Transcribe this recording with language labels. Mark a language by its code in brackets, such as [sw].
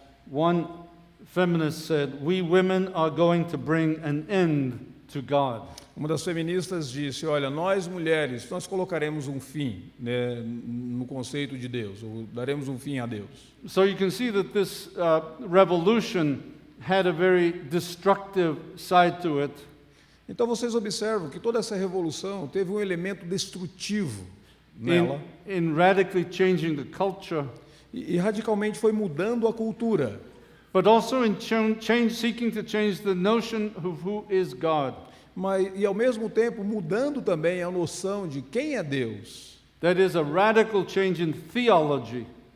[en] One feminist said, "We women are going to bring an end to God." [pt] Uma das feministas disse, olha, nós mulheres, nós colocaremos um fim, né, no conceito de Deus, ou daremos um fim a Deus. [en] So you can see that this revolution had a very destructive side to it. [pt] Então vocês observam que toda essa revolução teve um elemento destrutivo nela. [en] In radically changing the culture. [pt] E radicalmente foi mudando a cultura. [en] But also in seeking to change the notion of who is God. [pt] E ao mesmo tempo mudando também a noção de quem é Deus. [en] That is a radical change in theology.